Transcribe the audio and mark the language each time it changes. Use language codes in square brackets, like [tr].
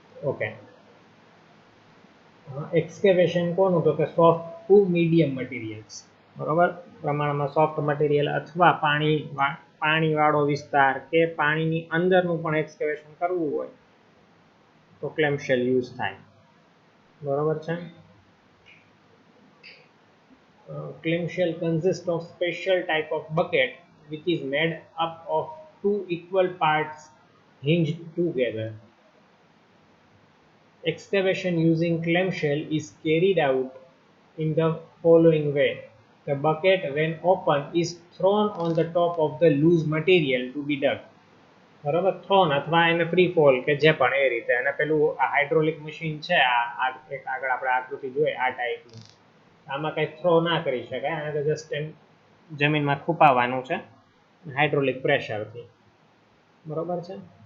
[gu] Okay, એક્સકેવેશન કોનું તો કે સોફ્ટ ટુ મીડિયમ મટીરિયલ્સ, બરોબર. પ્રમાણમાં સોફ્ટ મટીરિયલ અથવા પાણીવાળો વિસ્તાર કે પાણીની અંદરનું પણ એક્સકેવેશન કરવું હોય તો ક્લેમ શેલ યુઝ થાય, બરોબર છે. [en] Clam shell consist of special type of bucket which is made up of two equal parts hinged together. Excavation using clam shell is carried out in the following way. The bucket, when open, is thrown on the top of the loose material to be dug. [gu] બરાબર, thrown અથવા એને free fall કે જે પણ એ રીતે. અને પેલું આ હાઇડ્રોલિક મશીન છે, આ એક આગળ આપણે આકૃતિ જોઈએ આ ટાઈપનું, આમાં કંઈ થ્રો ના કરી શકાય, આને તો જસ્ટ એમ જમીનમાં ખૂપાવવાનું છે હાઇડ્રોલિક પ્રેશરથી, બરોબર છે.